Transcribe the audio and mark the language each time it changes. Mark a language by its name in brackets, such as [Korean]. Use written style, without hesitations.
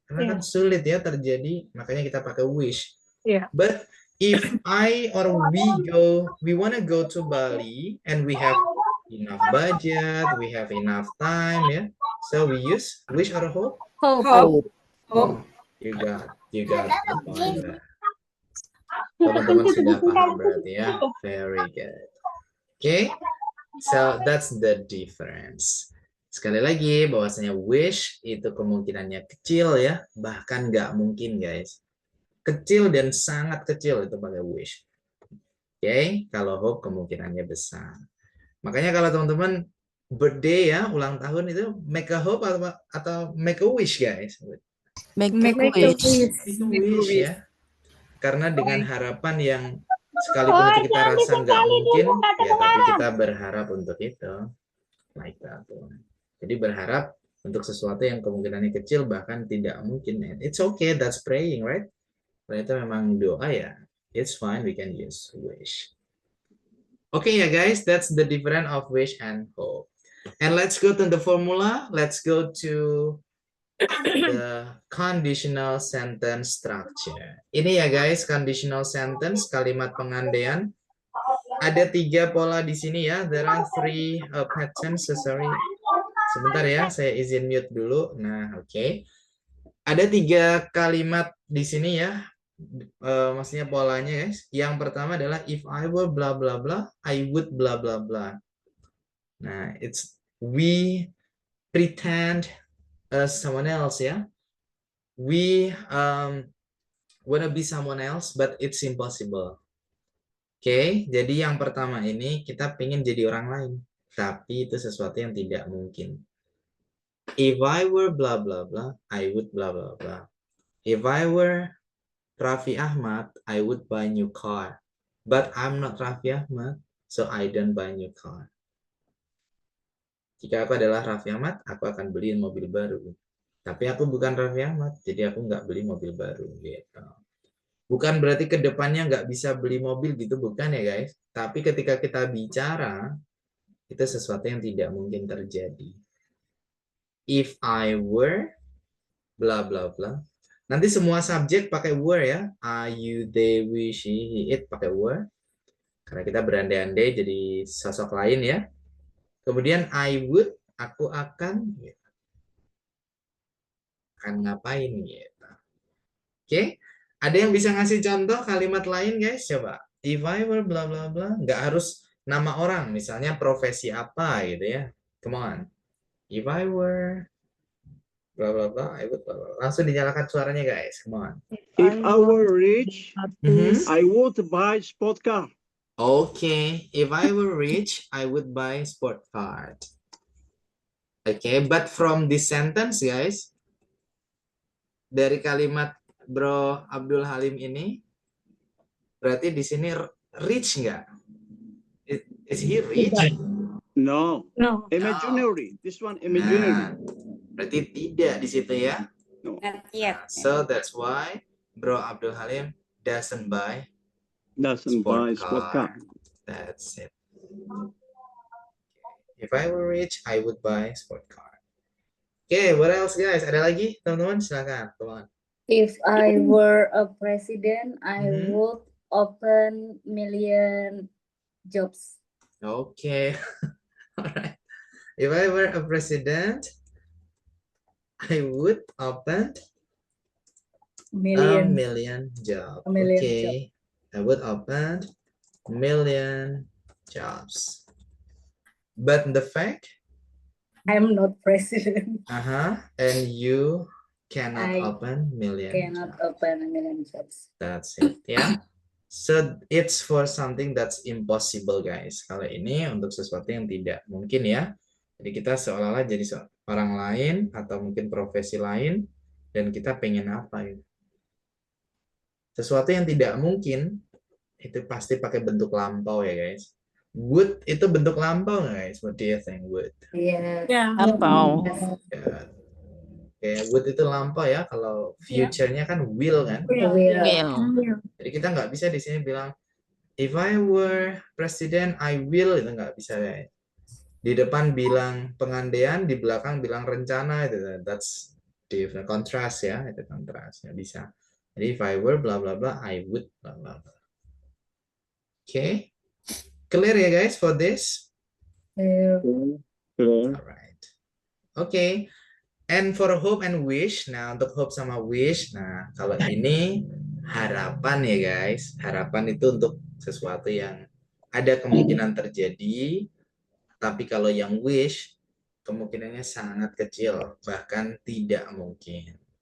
[Indonesian] Karena kan sulit ya terjadi, makanya kita pakai wish. [English] But if I or we want to go to Bali and we have enough budget, we have enough time, ya. So we use wish or hope? Hope. You got the point. [Indonesian] Teman-teman sudah paham berarti ya. [English] Very good. Okay. So that's the difference. [Indonesian] Sekali lagi bahwasanya wish itu kemungkinannya kecil ya, bahkan nggak mungkin, guys. Kecil dan sangat kecil itu pakai wish. Oke, kalau hope kemungkinannya besar. Makanya kalau teman-teman birthday ya, ulang tahun itu [English] make a hope [Indonesian] atau [English] make a wish, [Indonesian] guys. [English] Make a wish ya. [Indonesian] Karena dengan harapan yang sekalipun itu kita rasa nggak mungkin, ya tapi kita berharap untuk itu. [English] Like that. [Indonesian] Jadi berharap untuk sesuatu yang kemungkinannya kecil, bahkan tidak mungkin. [English] And it's okay, that's praying, right? [Indonesian] Kalau itu memang doa ya, [English] it's fine, we can use wish. Okay ya guys, that's the difference of wish and hope. And let's go to the formula. Let's go to the conditional sentence structure. [Indonesian] Ini ya guys, conditional sentence, kalimat pengandaian. Ada 3 pola di sini ya. [English] There are 3 patterns. Sorry. [Indonesian] Sebentar ya, saya izin mute dulu. Nah, oke. Ada 3 kalimat di sini ya. Maksudnya polanya guys. Yang pertama adalah [English] if I were blah blah blah, I would blah blah blah. Nah, it's we pretend someone else ya. We wanna be someone else, but it's impossible. [Indonesian] Oke, jadi yang pertama ini kita pengen jadi orang lain, tapi itu sesuatu yang tidak mungkin. [English] If I were blah blah blah, I would blah blah blah. If I were Raffi Ahmad, I would buy new car. But I'm not Raffi Ahmad, so I don't buy new car. [Indonesian] Jika aku adalah Raffi Ahmad, aku akan beli mobil baru. Tapi aku bukan Raffi Ahmad, jadi aku nggak beli mobil baru. Gitu. Bukan berarti ke depannya nggak bisa beli mobil gitu, bukan ya guys. Tapi ketika kita bicara, itu sesuatu yang tidak mungkin terjadi. [English] If I were, bla bla bla. [Indonesian] Nanti semua subjek pakai were ya. I, you, they, we, she, he, it pakai were. Karena kita berandai-andai jadi sosok lain ya. Kemudian [English] I would, [Indonesian] aku akan ngapain gitu. Oke, ada yang bisa ngasih contoh kalimat lain guys? Coba. [English] If I were bla bla bla, [Indonesian] nggak harus nama orang, misalnya profesi apa gitu ya. [English] Come on. If I were bla bla bla, I would bla bla. [Indonesian] Langsung dinyalakan suaranya guys. [English] Come on. If I were rich, I would buy sport car. Okay, if I were rich, I would buy sport card. Okay, but from this sentence guys, [Indonesian] dari kalimat Bro Abdul Halim ini, berarti di sini rich nggak? [English] Is he rich? No. No. Imaginary. This one imaginary. [Indonesian] Nah, berarti tidak di situ ya. [English] No. Not yet. So that's why Bro Abdul Halim doesn't buy Doesn't buy sport car. That's it. If I were rich, I would buy sport car. Okay, what else guys? [Indonesian] Ada lagi teman-teman? Silakan, [English] come on. If I were a president, I Mhm. would open million jobs. Okay, alright. If I were a president, I would open a million jobs. A million Okay, I would open million jobs. But the fact, I'm not president. and you cannot I open million Cannot jobs. open a million jobs. That's it, ya. So it's for something that's impossible, guys. [Indonesian] Kalau ini untuk sesuatu yang tidak mungkin ya. Jadi kita seolah-olah jadi orang lain atau mungkin profesi lain dan kita pengen apa ya? Sesuatu yang tidak mungkin itu pasti pakai bentuk lampau ya, guys. Would itu bentuk lampau nggak, guys? [English] What do you think? Would? Yeah. Yeah. [Indonesian] Lampau. Ya. Kayak would itu lampau ya. Kalau future-nya kan will kan. [English] Will. [Indonesian] Jadi kita nggak bisa di sini bilang [English] if I were president I will, [Indonesian] itu nggak bisa ya. Di depan bilang pengandaian, di belakang bilang rencana, itu [English] that's different, [Indonesian] kontras ya, itu kontras nggak bisa. [English] Jadi if I were bla bla bla I would bla bla bla. Okay, clear ya guys for this? Alright. Okay. And for hope and wish, [Indonesian] nah untuk hope sama wish, nah kalau ini harapan ya guys, harapan itu untuk sesuatu yang ada kemungkinan terjadi, tapi kalau yang wish kemungkinannya sangat kecil, bahkan tidak mungkin.